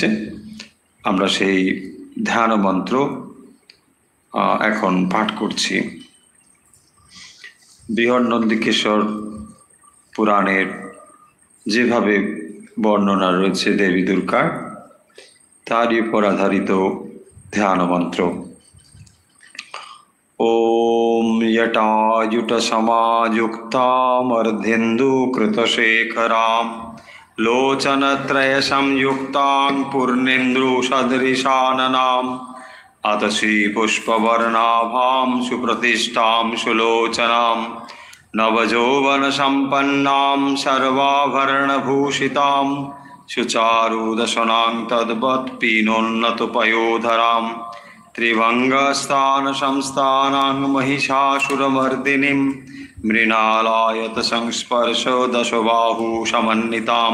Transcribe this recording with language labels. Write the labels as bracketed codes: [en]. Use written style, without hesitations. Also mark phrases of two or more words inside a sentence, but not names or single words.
[bn] আমরা সেই ধ্যান মন্ত্র এখন পাঠ করছি। বৃহন্নন্দিকেশ্বর পুরাণের যেভাবে বর্ণনা রয়েছে দেবী দুর্গার, তারই উপর আধারিত ধ্যান মন্ত্র। [sa] ওম জটাজুট সমাযুক্তামর্ধেন্দু কৃতশেখরাম লোচনত্রয় সংযুক্তাং পূর্ণেন্দু সদৃশাননাম আতসী পুষ্পবর্ণাভাম সুপ্রতিষ্ঠাম সুলোচনাম নবযৌবন সম্পন্নাম সর্বাভরণভূষিতাম সুচারুদশনাং তদ্বৎ পীনোন্নত পয়োধরাম ত্রিভঙ্গস্থান সংস্থানাং মহিষাসুরমর্দিনীম মৃণালায়ত সংস্পর্শ দশবাহু সমন্বিতাম